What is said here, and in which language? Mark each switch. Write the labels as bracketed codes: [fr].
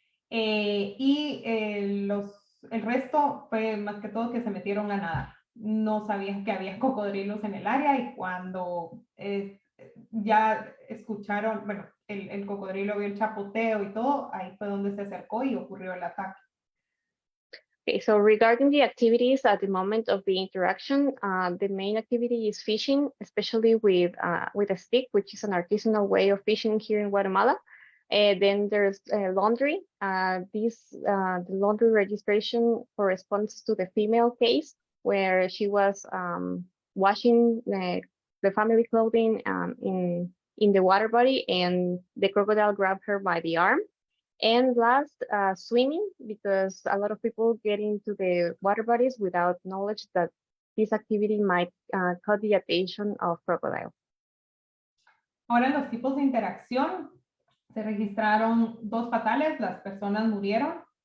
[es] El resto fue más que todo que se metieron a nadar. No sabían que había cocodrilos en el área y cuando ya escucharon, bueno, el cocodrilo vio el chapoteo y todo, ahí fue donde se acercó y ocurrió el ataque. [en] Okay, so regarding the activities at the moment of the interaction, the main activity is fishing, especially with a stick, which is an artisanal way of fishing here in Guatemala. Then there's laundry. The laundry registration corresponds to the female case, where she was washing the family clothing in the water body, and the crocodile grabbed her by the arm. And last, swimming, because a lot of people get into the water bodies without knowledge that this activity might caught the attention of crocodile. [es] Ahora, en los tipos de interacción, se registraron 2 fatales, las personas murieron.